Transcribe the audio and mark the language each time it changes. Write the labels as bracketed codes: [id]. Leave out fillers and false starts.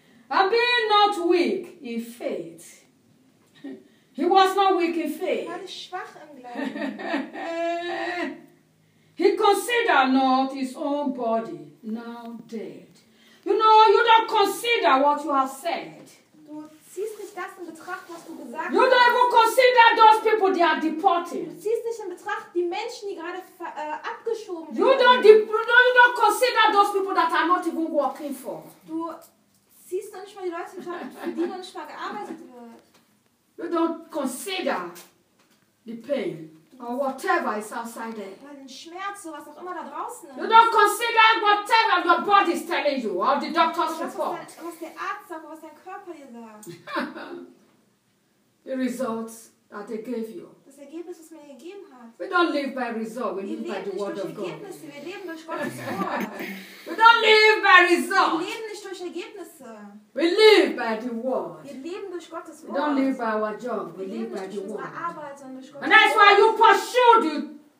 [en] I'm being not weak in faith. He was not weak in faith. [de] Er war nicht schwach im Glauben. [en] He considered not his own body now dead. You know, you don't consider what you have said. [de] Du ziehst nicht das in Betracht, was du gesagt hast. [en] You don't even consider those people they are deporting. [de] Du ziehst nicht in Betracht die Menschen, die gerade abgeschoben werden. [en] You don't consider those people that are not even working for. [de] Du ziehst noch nicht mal die Leute in Betracht, für die noch nicht mal gearbeitet wird. [en] You don't consider the pain or whatever is outside there. [de] Den Schmerz, was auch immer da draußen ist. [en] You don't consider whatever your body is telling you or the doctor's report. [de] Was der Arzt sagt, was dein Körper dir sagt. [en] The results that they gave you. [de] Das Ergebnis, was mir gegeben hat. [en] We don't live by result. We live by the word of God. [de] Wir leben durch Gottes Wort. [en] We don't live by result. [de] Wir leben nicht durch Ergebnisse. [en] We live by the word. [de] Wir leben durch Gottes Wort. [en] We don't live by our job. We live by the word. [de] Arbeit, [en] and that's why you pursue the